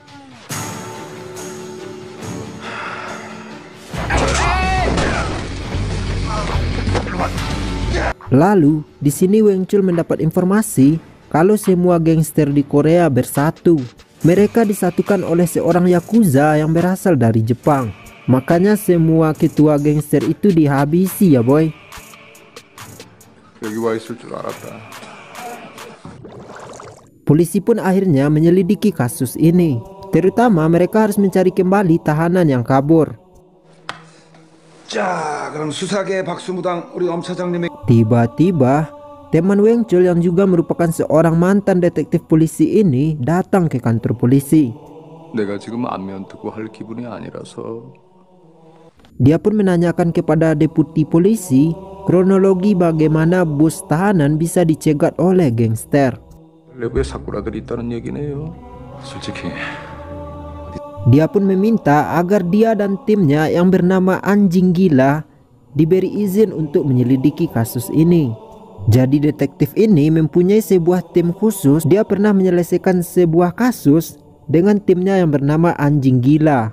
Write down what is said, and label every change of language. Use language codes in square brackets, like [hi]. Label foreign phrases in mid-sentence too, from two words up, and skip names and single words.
[id] Lalu, di sini Weng Chul mendapat informasi kalau semua gangster di Korea bersatu. Mereka disatukan oleh seorang yakuza yang berasal dari Jepang. Makanya semua ketua gangster itu dihabisi ya boy. [ko] 여기 와 있을 줄 알았다. [id] Polisi pun akhirnya menyelidiki kasus ini. Terutama mereka harus mencari kembali tahanan yang kabur. [ko] 자, 그럼 수사계 박수무당 우리 엄 차장님의 [id] Tiba-tiba, teman Weng Chul yang juga merupakan seorang mantan detektif polisi ini datang ke kantor polisi. [ko] 내가 지금 안면 듣고 할 기분이 아니라서. [id] Dia pun menanyakan kepada deputi polisi kronologi bagaimana bos tahanan bisa dicegat oleh gangster. [ko] 내부에 사쿠라들이 있다는 얘기네요. 솔직히 [id] Dia pun meminta agar dia dan timnya yang bernama Anjing Gila diberi izin untuk menyelidiki kasus ini. Jadi detektif ini mempunyai sebuah tim khusus. Dia pernah menyelesaikan sebuah kasus dengan timnya yang bernama Anjing Gila.